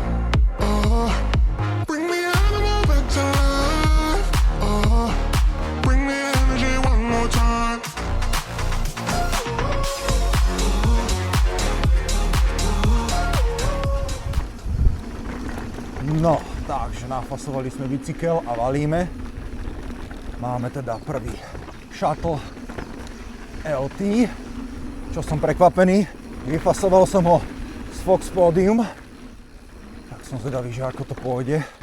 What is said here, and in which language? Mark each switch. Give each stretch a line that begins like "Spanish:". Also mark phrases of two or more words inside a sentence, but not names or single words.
English: Bring the animal back to life. Bring the energy one more time.
Slovak: No, takže nafasovali sme bicykel a valíme. Máme teda prvý Shuttle LT, čo som prekvapený. Vyfasoval som ho z Fox Podium, tak som zvedavý, že ako to pôjde.